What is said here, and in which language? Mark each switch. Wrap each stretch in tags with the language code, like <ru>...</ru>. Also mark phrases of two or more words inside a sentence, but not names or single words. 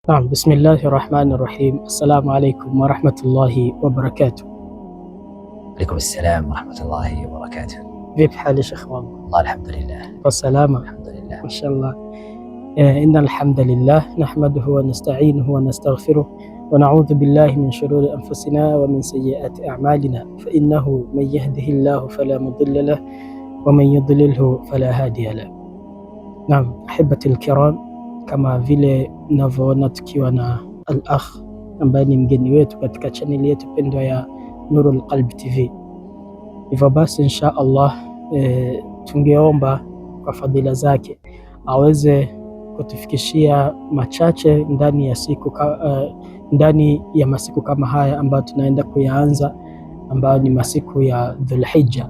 <ar>نعم، بسم الله الرحمن الرحيم. السلام عليكم ورحمة الله وبركاته. عليكم السلام ورحمة الله وبركاته.</ar> <sw>Vipi hali Sheikh wangu? Allah, alhamdulillah. Kwa salama? Alhamdulillah. Mashallah.</sw> <ar>إن الحمد لله نحمده ونستعينه ونستغفره ونعوذ بالله من شرور أنفسنا ومن سيئات أعمالنا فإنه من يهده الله فلا مضل له ومن يضلله فلا هادي له.</ar> <sw>Naam,</sw> <ar>أحبتي الكرام,</ar> <sw>kama vile mnavyoona tukiwa na al-akh ambaye ni mgeni wetu katika chaneli yetu pendwa ya Nurul Qalb TV. Hivyo basi</sw> <ar>إن شاء الله</ar> <sw>tungeomba kwa fadhila zake aweze kutufikishia machache ndani ya masiku kama haya ambayo tunaenda kuyaanza, ambayo ni masiku ya Dhulhijja.</sw>